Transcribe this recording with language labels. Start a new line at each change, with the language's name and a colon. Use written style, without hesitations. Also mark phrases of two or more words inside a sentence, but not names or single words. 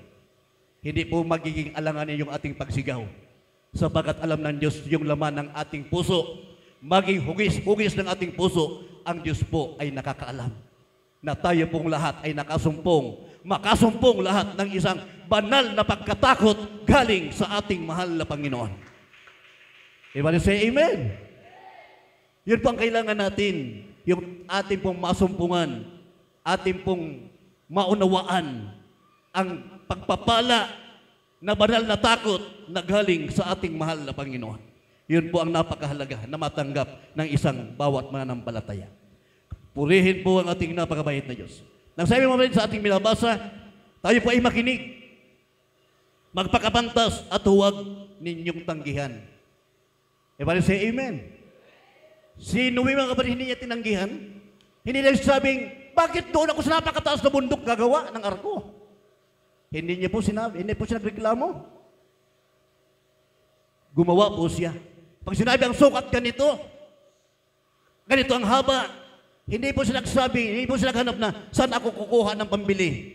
Filipino: Hindi po magiging alanganin yung ating pagsigaw, sapagkat alam ng Diyos yung laman ng ating puso, maging hugis-hugis ng ating puso, ang Diyos po ay nakakaalam na tayo pong lahat ay makasumpong lahat ng isang banal na pagkatakot galing sa ating mahal na Panginoon.
English: Everybody say amen.
Filipino: Yun po ang kailangan natin, yung ating pong masumpungan, ating pong maunawaan ang pagpapala na banal na takot na galing sa ating mahal na Panginoon. Yun po ang napakahalaga na matanggap ng isang bawat mananampalataya. Purihin po ang ating napakabait na Diyos. Nang sabi mo rin sa ating binabasa, tayo po ay makinig, magpakapantas at huwag ninyong tanggihan.
English: Everybody say amen.
Filipino: Si Noe, mga kapatid, hindi niya tinanggihan. Hindi niya sabing, bakit doon ako sa napakataas na bundok gagawa ng arko? Hindi niya po sinabi, hindi po siya nagreklamo. Gumawa po siya. Pag sinabi ang sukat ganito ang haba, hindi po sila nagsabi, hindi po sila naghanap na saan ako kukuha ng pambili.